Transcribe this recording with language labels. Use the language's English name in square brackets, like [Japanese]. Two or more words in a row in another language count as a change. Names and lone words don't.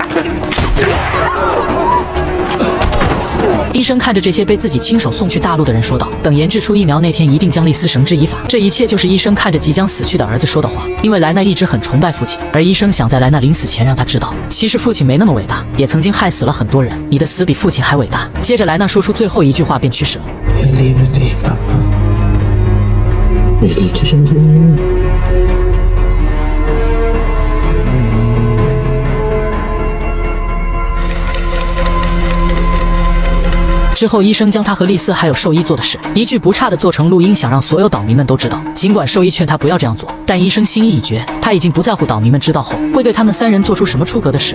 [Chinese] 医生看着这些被自己亲手送去大陆的人说道，等研制出疫苗那天，一定将丽丝绳之以法。这一切就是医生看着即将死去的儿子说的话。因为莱纳一直很崇拜父亲，而医生想在莱纳临死前让他知道，其实父亲没那么伟大，也曾经害死了很多人，你的死比父亲还伟大。接着莱纳说出最后一句话便去世了。 [German] Ich liebe dich, Papa. Ich liebe dich im Leben. [Chinese] 之后，医生将他和丽丝还有兽医做的事一句不差的做成录音，想让所有岛民们都知道。尽管兽医劝他不要这样做，但医生心意已决，他已经不在乎岛民们知道后会对他们三人做出什么出格的事。